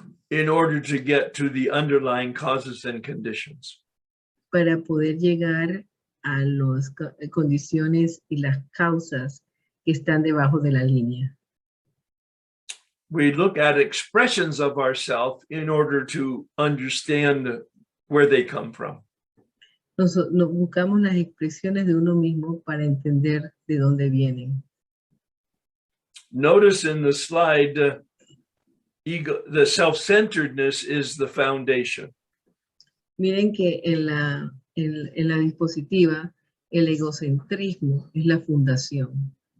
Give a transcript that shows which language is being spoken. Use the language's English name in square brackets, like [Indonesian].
[English] In order to get to the underlying causes and conditions. [Spanish] Para poder llegar a las condiciones y las causas que están debajo de la línea. [English] We look at expressions of ourselves in order to understand where they come from. [Spanish] Nos buscamos las expresiones de uno mismo para entender de dónde vienen. [English] Notice in the slide, the self-centeredness is the foundation. [Spanish] Miren que en la dispositiva, el egocentrismo es la fundación.